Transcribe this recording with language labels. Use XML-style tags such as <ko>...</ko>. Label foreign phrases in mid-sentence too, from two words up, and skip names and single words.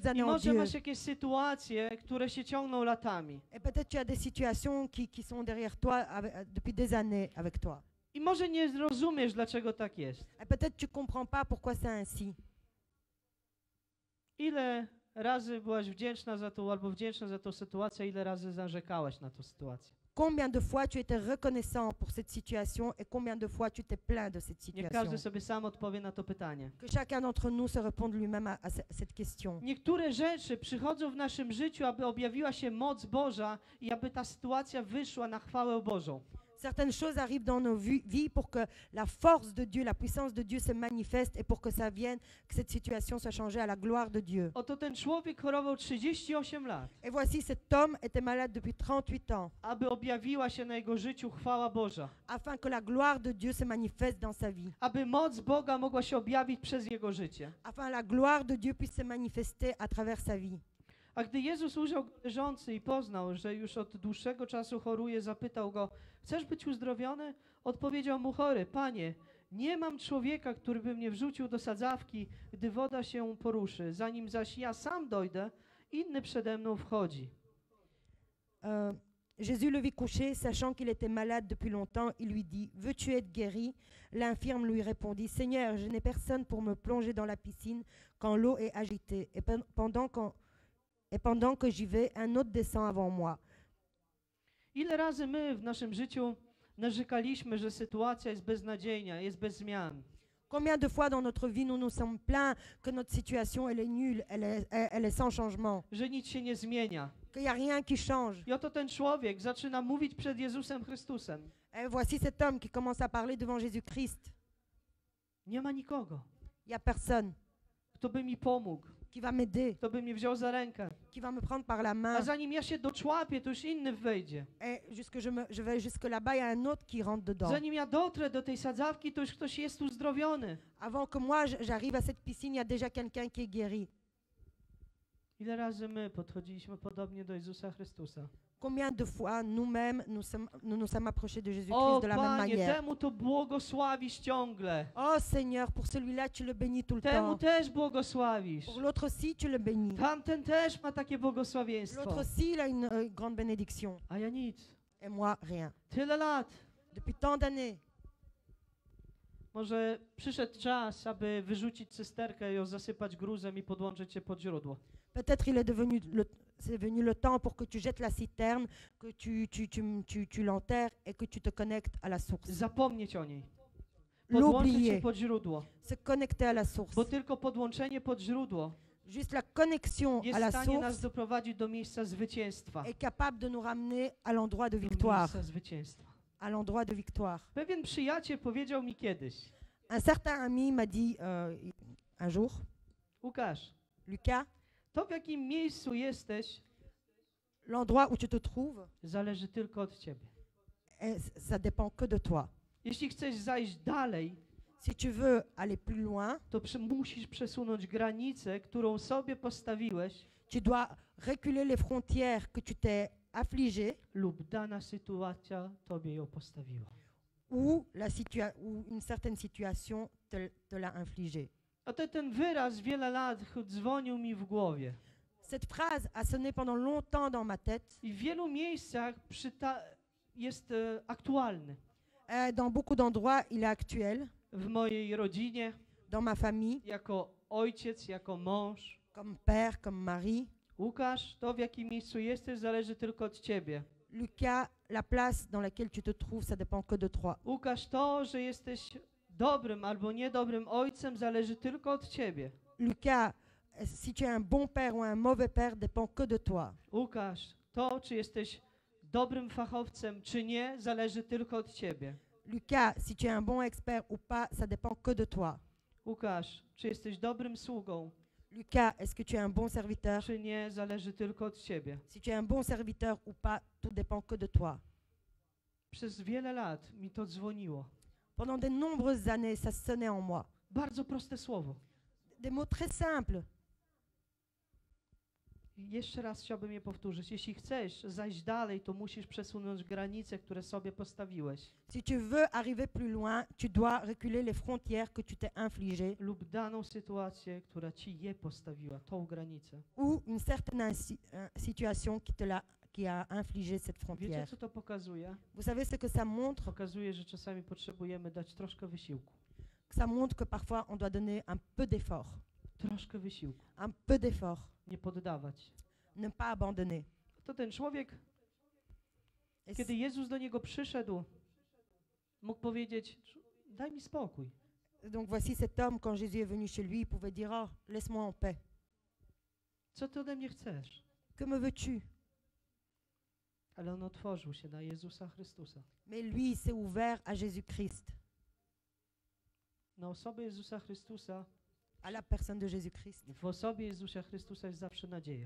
<pl>I</pl> <fr>années en</fr> <pl>może</pl> <fr>Dieu.</fr> <pl>masz jakieś sytuacje, które się ciągną latami.</pl> <fr>Et peut-être tu as des situations qui sont derrière toi depuis des années avec toi.</fr> <pl>I może nie rozumiesz, dlaczego tak jest.</pl> <fr>Et peut-être tu comprends pas pourquoi c'est ainsi.</fr> <pl>Ile razy byłaś wdzięczna za tą, albo wdzięczna za tą sytuację, ile razy narzekałaś na tą sytuację?</pl> <fr>Combien de fois tu étais reconnaissant pour cette situation et combien de fois tu t'es plaint de cette</fr> <pl>Niech</pl> <fr>situation?</fr> <pl>każdy sobie sam odpowie na to pytanie.</pl> <fr>Que chacun d'entre nous se réponde lui-même à cette question.</fr> <pl>Niektóre rzeczy przychodzą w naszym życiu, aby objawiła się moc Boża i aby ta sytuacja wyszła na chwałę Bożą.</pl> <fr>Certaines choses arrivent dans nos vies pour que la force de Dieu, la puissance de Dieu se manifeste et pour que ça vienne, que cette situation soit changée à la gloire de Dieu.</fr> <pl>Oto ten człowiek chorował 38 lat,</pl> <fr>Et voici, cet homme était malade depuis 38 ans,</fr> <pl>aby objawiła się na jego życiu chwała Boża,</pl> <fr>afin que la gloire de Dieu se manifeste dans sa vie,</fr> <pl>aby moc Boga mogła się objawić przez jego życie.</pl> <fr>afin la gloire de Dieu puisse se manifester à travers sa vie.</fr> <pl>A gdy Jezus ujrzał go leżący i poznał, że już od dłuższego czasu choruje, zapytał go: chcesz być uzdrowiony? Odpowiedział mu chory: Panie, nie mam człowieka, który by mnie wrzucił do sadzawki, gdy woda się poruszy. Zanim zaś ja sam dojdę, inny przede mną wchodzi.</pl> <fr>Jésus le vit couché, sachant qu'il était malade depuis longtemps. Il lui dit: veux-tu être guéri? L'infirme lui répondit: Seigneur, je n'ai personne pour me plonger dans la piscine quand l'eau est agitée. Et pendant que j'y vais, un autre descend avant moi.</fr> <pl>Ile razy my w naszym życiu narzekaliśmy, że sytuacja jest beznadziejna, jest bez zmian.</pl> <fr>Combien de fois dans notre vie nous nous sommes plaints que notre situation elle est nulle, elle est sans changement,</fr> <pl>Że nic się nie zmienia.</pl> <fr>qu'il n'y a rien qui change.</fr> <pl>I oto ten człowiek zaczyna mówić przed Jezusem Chrystusem.</pl> <fr>Et voici cet homme qui commence à parler devant Jésus-Christ.</fr> <pl>Nie ma nikogo,</pl> <fr>Il n'y a personne</fr> <pl>kto by mi pomógł,</pl> <fr>qui va m'aider,</fr> <pl>kto by mnie wziął za rękę.</pl> <fr>qui va me prendre par la</fr> <pl>A</pl> <fr>main.</fr> <pl>zanim ja się doczłapię, to już inny wejdzie.</pl> <fr>Et je vais jusque là-bas, il y a un autre qui rentre dedans.</fr> <pl>Zanim ja dotrę do tej sadzawki, to już ktoś jest uzdrowiony.</pl> <fr>Avant que moi, j'arrive à cette piscine, il y a déjà quelqu'un qui est guéri.</fr> <pl>Ile razy my podchodziliśmy podobnie do Jezusa Chrystusa?</pl> <fr>Combien de fois nous-mêmes nous sommes approchés de</fr> <pl>O</pl> <fr>Jésus-Christ de la même</fr> <pl>Panie,</pl> <fr>manière.</fr> <pl>temu to błogosławisz ciągle.</pl> <fr>Oh Seigneur, pour celui-là, tu le bénis tout le</fr> <pl>Temu</pl> <fr>temps.</fr> <pl>też błogosławisz.</pl> <fr>Pour l'autre aussi, tu le bénis.</fr> <pl>Tamten też ma takie</pl> <fr>L'autre</fr> <pl>błogosławieństwo.</pl> <fr>aussi, il a une grande bénédiction.</fr> <pl>A ja nic.</pl> <fr>Et moi, rien.</fr> <pl>Tyle lat.</pl> <fr>Depuis tant d'années,</fr> <pl>Może przyszedł czas, aby wyrzucić cysterkę i ją zasypać gruzem i podłączyć się pod źródło.</pl> <fr>peut-être c'est venu le temps pour que tu jettes la citerne, que tu l'enterres et que tu te connectes à la source.</fr> <pl>Zapomnieć o niej. Podłączyć się</pl> <fr>L'oublier,</fr> <pl>pod źródło.</pl> <fr>se connecter à la source.</fr> <pl>Bo tylko podłączenie pod źródło</pl> <fr>Juste la connexion</fr> <pl>jest</pl> <fr>à la</fr> <pl>w stanie nas</pl> <fr>source</fr> <pl>doprowadzić do miejsca zwycięstwa.</pl> <fr>est capable de nous ramener à l'endroit de</fr> <pl>Do</pl> <fr>victoire.</fr> <pl>miejsca zwycięstwa.</pl> <fr>À l'endroit de victoire.</fr> <pl>Pewien przyjaciel powiedział mi kiedyś:</pl> <fr>Un certain ami m'a dit un jour,</fr> <pl>Łukasz,</pl> <fr>Lucas,</fr> <pl>to w jakim miejscu jesteś,</pl> <fr>l'endroit où tu te trouves,</fr> <pl>zależy tylko od ciebie.</pl> <fr>ça dépend que de toi.</fr> <pl>Jeśli chcesz zajść dalej,</pl> <fr>Si tu veux aller plus loin,</fr> <pl>to musisz przesunąć granicę, którą sobie postawiłeś,</pl> <fr>tu dois reculer les frontières que tu t'es affligé</fr> <pl>lub dana sytuacja tobie ją postawiła.</pl> <fr>ou une certaine situation te l'a infligé.</fr> <pl>A ten wyraz wiele lat dzwonił mi w głowie.</pl> <fr>Cette phrase a sonné pendant longtemps dans ma tête.</fr> <pl>I w wielu miejscach jest aktualny.</pl> <fr>Dans beaucoup d'endroits, il est actuel.</fr> <pl>W mojej rodzinie,</pl> <fr>Dans ma famille,</fr> <pl>jako ojciec, jako mąż.</pl> <fr>comme père, comme mari.</fr> <pl>Łukasz, to w jakim miejscu jesteś, zależy tylko od ciebie.</pl> <fr>Lucas, la place dans laquelle tu te trouves, ça dépend que de toi.</fr> <pl>Łukasz, to, że jesteś dobrym albo niedobrym ojcem, zależy tylko od ciebie.</pl> <fr>Lucas, si tu es un bon père ou un mauvais père, dépend que de toi.</fr> <pl>Łukasz, to, czy jesteś dobrym fachowcem, czy nie, zależy tylko od ciebie.</pl> <fr>Lucas, si tu es un bon expert ou pas, ça dépend que de toi.</fr> <pl>Łukasz, czy jesteś dobrym sługą,</pl> <fr>Lucas, est-ce que tu es un bon serviteur?</fr> <pl>czy nie, zależy tylko od ciebie.</pl> <fr>Si tu es un bon serviteur ou pas, tout dépend que de toi.</fr> <pl>Przez wiele lat mi to dzwoniło.</pl> <fr>Pendant de nombreuses années, ça sonnait en moi.</fr> <pl>Bardzo proste słowo.</pl> <fr>Des mots très simples.</fr> <pl>I jeszcze raz chciałbym je powtórzyć. Jeśli chcesz zajść dalej, to musisz przesunąć granice, które sobie postawiłeś.</pl> <fr>Si tu veux arriver plus loin, tu dois reculer les frontières que tu t'es infligées</fr> <pl>Lub daną sytuację, która ci je postawiła, tą granicę.</pl> <fr>ou une certaine situation qui a infligé cette</fr> <pl>Wiecie,</pl> <fr>frontière.</fr> <pl>co to pokazuje?</pl> <fr>Vous savez ce que ça montre?</fr> <pl>Pokazuje, że czasami potrzebujemy dać troszkę wysiłku.</pl> <fr>Ça montre que parfois on doit donner un peu d'effort.</fr> <pl>Troszkę wysiłku.</pl> <fr>Un peu d'effort.</fr> <pl>Nie poddawać.</pl> <fr>Ne pas abandonner.</fr> <pl>To ten człowiek,</pl> <fr>Et</fr> <pl>kiedy Jezus do niego przyszedł, mógł powiedzieć: daj mi spokój.</pl> <fr>donc voici cet homme, quand Jésus est venu chez lui, il pouvait dire: oh, laisse-moi en paix.</fr> <pl>Co ty ode mnie chcesz?</pl> <fr>Que me veux-tu?</fr> <pl>ale on otworzył się na Jezusa Chrystusa.</pl> <fr>Mais lui, il s'est ouvert à Jésus-Christ,</fr> <pl>Na osobie Jezusa Chrystusa,</pl> <fr>à la personne de Jésus-Christ.</fr> <pl>w osobie Jezusa Chrystusa jest zawsze nadzieja.</pl>